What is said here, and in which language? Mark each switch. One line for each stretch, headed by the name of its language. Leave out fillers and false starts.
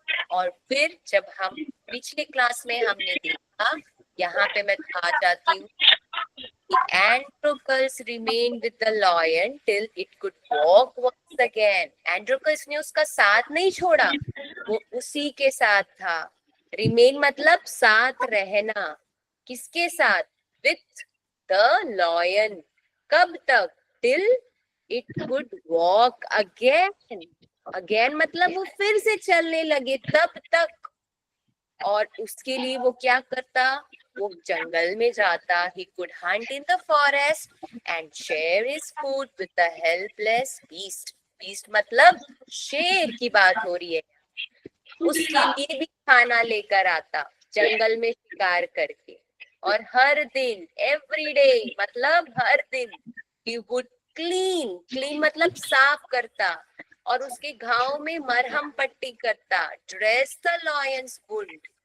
Hindi: और फिर जब हम पिछले क्लास में हमने देखा, यहाँ पे मैं आ जाती हूँ,
English: Androcles remained with the lion till it could walk once again.
Hindi: Androcles ने उसका साथ नहीं छोड़ा, वो उसी के साथ था। Remain मतलब साथ रहना, किसके साथ?
English: With the lion.
Hindi: कब तक?
English: Till it could walk again.
Hindi: Again मतलब वो फिर से चलने लगे, तब तक। और उसके लिए वो क्या करता? वो जंगल में जाता।
English: He could hunt in the forest and share his food with the helpless beast.
Hindi: Beast मतलब शेर की बात हो रही है। उसके लिए भी खाना लेकर आता, जंगल में शिकार करके। और हर दिन, एवरी डे मतलब हर दिन,
English: he would clean
Hindi: मतलब साफ करता, और उसके घाव में मरहम पट्टी करता,
English: dress the lion's wound।